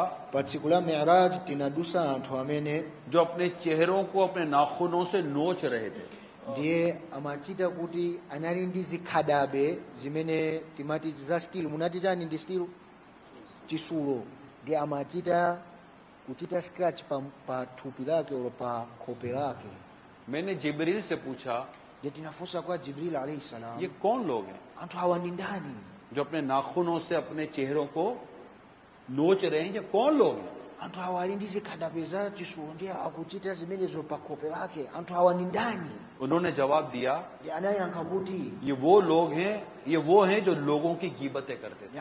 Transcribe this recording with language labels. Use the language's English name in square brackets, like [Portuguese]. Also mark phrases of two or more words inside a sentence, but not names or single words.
[Nyanja] pa tsiku la Mi'raj tinadusa anthu amene [Hindi] जो अपने चेहरों को अपने नाखूनों से नोच रहे थे। [Nyanja] ndiye amachita kuti anali ndi zikhadabe zimene timati za stilu, munati chani ndi stilu, chisulo, ndiye amachita kuchita scratch pa thupi lake olo pa khope lake. [Hindi] मैंने जिब्रील से पूछा [Nyanja] ndiye tinafunsa kwa Jibril [Arabic] عليه السلام, [Hindi] ये कौन लोग हैं [Nyanja] anthu hawa ndi ndani [Hindi] जो अपने नाखूनों से अपने चेहरों को नोच रहे हैं, ये कौन लोग हैं? [Nyanja] anthu hawa ali ndi zikhadabe za chisulo ndiye akuchita zimenezo pa khope lake, anthu hawa ndi ndani? [Hindi] उन्होंने जवाब दिया [Nyanja] ndiye anayankha kuti [Hindi] ये वो लोग हैं, ये वो हैं जो लोगों की गीबतें करते थे